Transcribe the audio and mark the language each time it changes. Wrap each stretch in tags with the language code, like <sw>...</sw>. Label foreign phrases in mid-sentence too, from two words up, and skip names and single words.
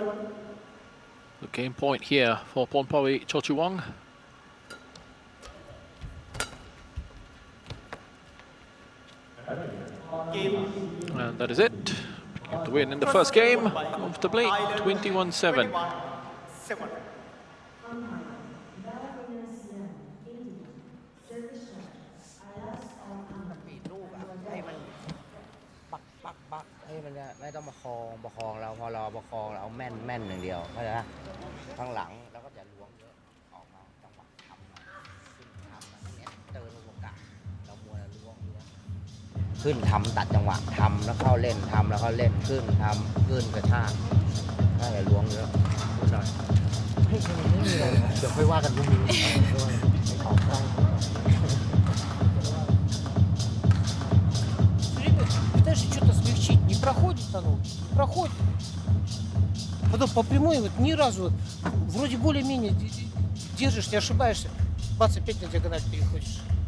<en>The game point here for Pornpawi Chochuwong. And that is it. Got the win in the first game comfortably, 21-7.</en> <th>ปักให้มันไม่ต้องประคองเราพอเราประคองเราเอาแม่นอย่างเดียวเข้า ใจไหมข้างหลังแล้วก็จะล้วงเยอะออกมาจังหวะทำเนี่ยเติร์นโอกาสเรามัวล้วงขึ้นทำตัดจังหวะทำแล้วเข้าเล่นทำแล้วเข้าเล่นขึ้นทำขึ้นกระชากน่าจะล้วงเยอะพูดหน่อยไม่มีเลยเดี๋ยวค่อยว่ากันพรุ่งนี้ไม่ขอใคร</th> <ru>Пытаешься что-то смягчить, не проходит оно, не проходит. Потом по прямой вот ни разу вот, вроде более-менее держишь, не ошибаешься, бац, опять на диагональ переходишь.</ru>